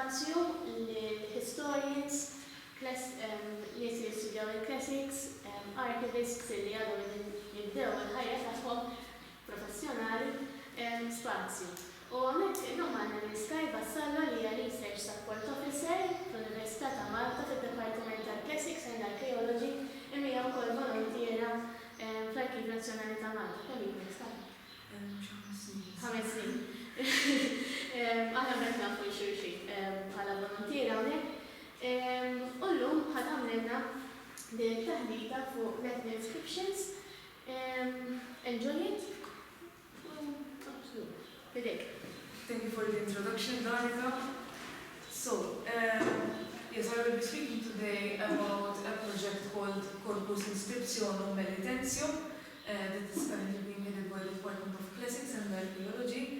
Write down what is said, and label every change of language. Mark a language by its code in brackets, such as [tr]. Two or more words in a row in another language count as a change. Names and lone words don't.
[mt] spazju l-historians, li jistudjaw il-classics, archivists li għadhom jibdew il-ħajja tagħhom professjonali spazju. U għamek illum għandna Skye Vassallo li hija [en] Research Support Officer [mt] fl-Università ta' Malta fid-Dipartiment tal-Classics and Archaeology imma hija wkoll volontiera fl-Arkiv Nazzjonali ta' Malta. Kemm jien Skye? 5 snin. Aħna bħed nafu xulxin bħala volontiera hawnhekk. U llum ħadd għamlilna din taħdita fuq [en] Latin Inscriptions. Enjoy it? Thank you for the introduction, Danica. So, yes, I will be speaking today about a project called Corpus, Inscriptionum, Melitensium that is currently being headed by the Department of Classics and Archaeology.